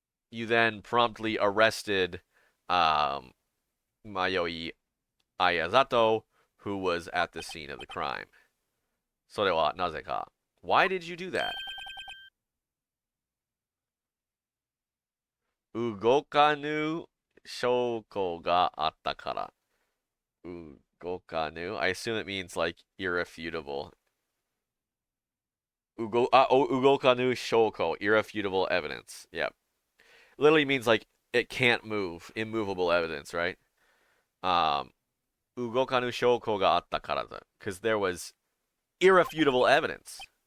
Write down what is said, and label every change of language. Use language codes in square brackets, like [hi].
[en] You then promptly arrested Mayoi Ayazato, who was at the scene of the crime. [ja] Sore wa naze ka? [en] Why did you do that? [ja] 動かぬ証拠があったから。動かぬ [en] I assume it means like irrefutable. [ja] 動かぬ証拠 [en] irrefutable evidence. Yep. Literally means like it can't move, immovable evidence, right? [ja] Um, 動かぬ証拠があったからだ. [en] Because there was irrefutable evidence.